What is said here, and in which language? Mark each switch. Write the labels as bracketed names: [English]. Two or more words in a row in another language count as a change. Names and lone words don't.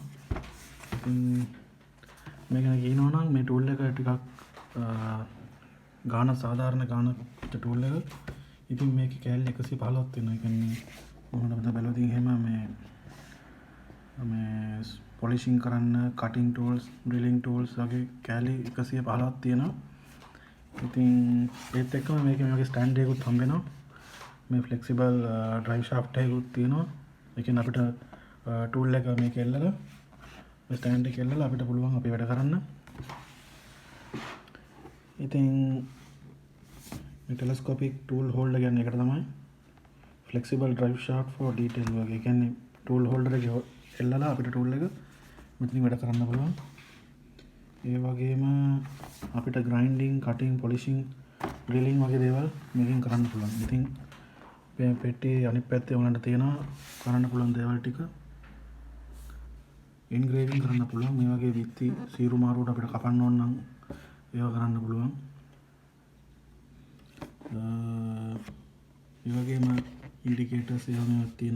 [Sinhala] ඉතින් මේක ගැන කියනවා නම් මේ tool එක ටිකක් ගාන සාධාරණ ගාන tool එකක්. ඉතින් මේකේ කැලේ 115ක් තියෙනවා. ඒ කියන්නේ මොනවද බලද්දී එහෙම මේ polishing කරන්න [English] cutting tools drilling tools [Sinhala] වගේ කැලේ 115ක් තියෙනවා. ඉතින් ඒත් එක්කම මේකේ මේ වගේ ස්ටෑන්ඩ් එකකුත් හම්බ වෙනවා. මේ [English] flexible drive shaft [Sinhala] එකකුත් තියෙනවා. ඒ කියන්නේ අපිට tool එක මේකේ එල්ලලා මේ ස්ටෑන්ඩ් එක එල්ලලා අපිට පුළුවන් අපේ වැඩ කරන්න. ඉතින් මේ [English] telescopic tool holder [Sinhala] කියන්නේ ඒකට තමයි [English] flexible drive shaft for detail [Sinhala] වගේ. ඒ කියන්නේ [English] tool holder [Sinhala] එක එල්ලලා අපිට tool එක මෙතනින් වැඩ කරන්න පුළුවන්. ඒ වගේම අපිට [English] grinding, cutting, polishing, drilling [Sinhala] වගේ දේවල් මේකෙන් කරන්න පුළුවන්. ඉතින් මේ පෙට්ටියේ අනිත් පැත්තේ උනන්ට තියෙනවා කරන්න පුළුවන් දේවල් ටික. engraving කරන්න පුළුවන්. මේ වගේ විත්ති සීරු මාරුවට අපිට කපන්න ඕන නම් ඒවා කරන්න පුළුවන්. ඒ වගේම indicators ඒවා තියෙනවා.